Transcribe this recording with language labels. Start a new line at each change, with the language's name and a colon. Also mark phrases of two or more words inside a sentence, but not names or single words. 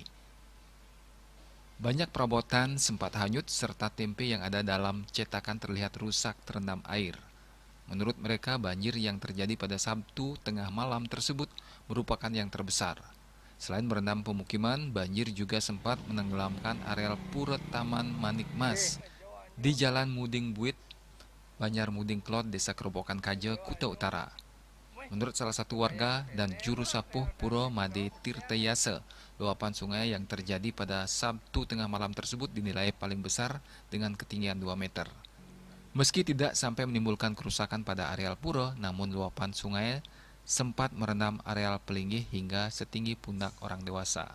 Indonesian: Banyak perabotan sempat hanyut serta tempe yang ada dalam cetakan terlihat rusak terendam air. Menurut mereka, banjir yang terjadi pada Sabtu tengah malam tersebut merupakan yang terbesar. Selain merendam pemukiman, banjir juga sempat menenggelamkan areal pura Taman Manik Mas di Jalan Muding Buit, Banjar Muding Klot, Desa Kerobokan Kaje, Kuta Utara. Menurut salah satu warga dan juru sapuh Puro Made Tirtayase, luapan sungai yang terjadi pada Sabtu tengah malam tersebut dinilai paling besar dengan ketinggian 2 meter. Meski tidak sampai menimbulkan kerusakan pada areal pura, namun luapan sungai sempat merendam areal pelinggih hingga setinggi pundak orang dewasa.